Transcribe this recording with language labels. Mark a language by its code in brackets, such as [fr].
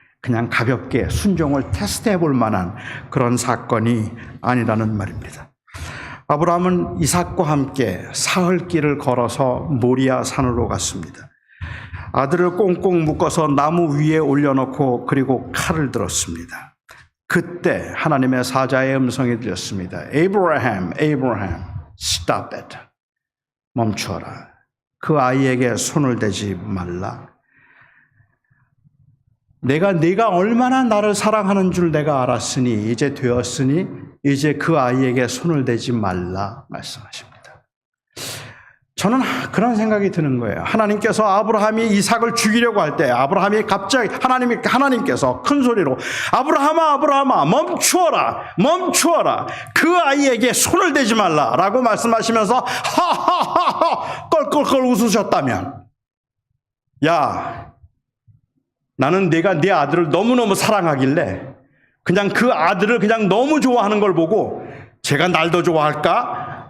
[ko] 그냥 가볍게 순종을 테스트해 볼 만한 그런 사건이 아니라는 말입니다. 아브라함은 이삭과 함께 사흘길을 걸어서 모리아 산으로 갔습니다. 아들을 꽁꽁 묶어서 나무 위에 올려놓고 그리고 칼을 들었습니다. 그때 하나님의 사자의 음성이 들렸습니다. [en] Abraham, Abraham, stop it. [ko] 멈춰라. 그 아이에게 손을 대지 말라. 네가 얼마나 나를 사랑하는 줄 내가 알았으니 이제 되었으니 이제 그 아이에게 손을 대지 말라 말씀하십니다. 저는 그런 생각이 드는 거예요. 하나님께서 아브라함이 이삭을 죽이려고 할 때 아브라함이 갑자기 하나님께서 큰 소리로 아브라함아 아브라함아 멈추어라 그 아이에게 손을 대지 말라라고 말씀하시면서 하하하하 껄껄껄 웃으셨다면, 야, 나는 네가 네 아들을 너무너무 사랑하길래 그냥 그 아들을 그냥 너무 좋아하는 걸 보고 제가 날 더 좋아할까?